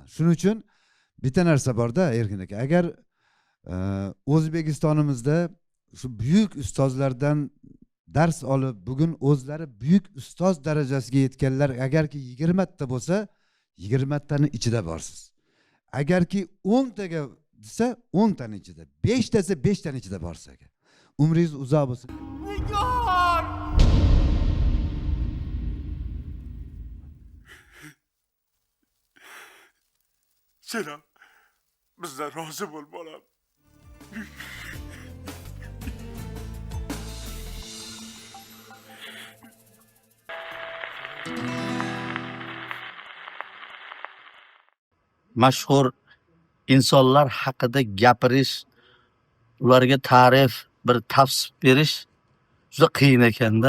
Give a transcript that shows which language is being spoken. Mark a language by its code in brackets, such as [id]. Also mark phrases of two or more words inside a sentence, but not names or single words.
[uz] Shuning uchun bitta narsa bor-da, Erkin aka. Agar O'zbekistonimizda shu buyuk ustozlardan dars olib, bugun o'zlari buyuk ustoz darajasiga yetganlar agarki 20 ta bo'lsa, 20 taning ichida borsiz. agarki 10 taga desa 10 tani ichida, 5 desa 5 tani ichida borsa ekan. Umringiz uzoq bo'lsin. Nigor! [tk] Selam. Bizden razı bol bolam. [uz] Mashhur insonlar haqida gapirish, ularga ta'rif, bir tavsif berish juda qiyin ekanda.